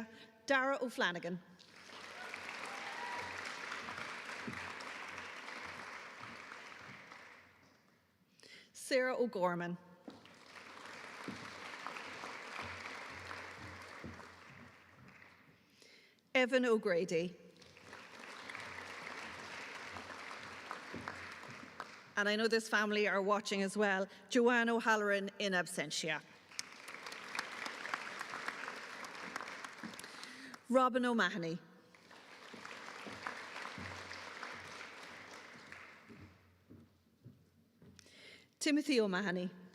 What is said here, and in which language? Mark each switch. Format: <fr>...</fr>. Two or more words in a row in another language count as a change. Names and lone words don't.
<en>Dara O'Flanagan. Sarah O'Gorman. Evan O'Grady. And I know this family are watching as well. Joanne O'Halloran in absentia. Robin O'Mahony. Timothy O'Mahony.</en>